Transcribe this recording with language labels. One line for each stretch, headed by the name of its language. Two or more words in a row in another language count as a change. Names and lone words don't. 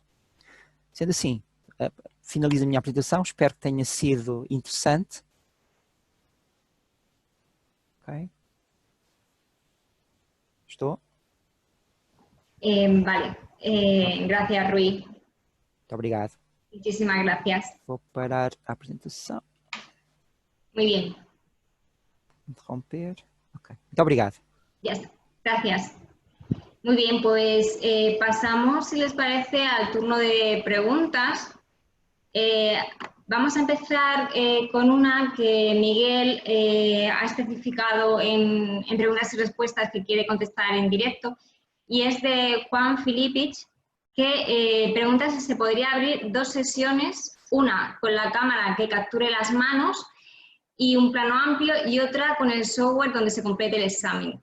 Portuguese: Sendo assim, finalizo a minha apresentação, espero que tenha sido interessante. Ok. Estou?
Spanish: Vale. Gracias, Rui.
Portuguese: Muito obrigado.
Spanish: Muchísimas gracias.
Portuguese: Vou parar a apresentação.
Spanish: Muy bien.
Portuguese: Interromper. Ok. Muito obrigado.
Spanish: Ya está. Gracias. Muy bien, pues pasamos, si les parece, al turno de preguntas. Vamos a empezar con una que Miguel ha especificado en preguntas y respuestas que quiere contestar en directo, y es de Juan Filipich, que pregunta si se podría abrir 2 sesiones, una con la cámara que capture las manos y un plano amplio, y otra con el software donde se complete el examen.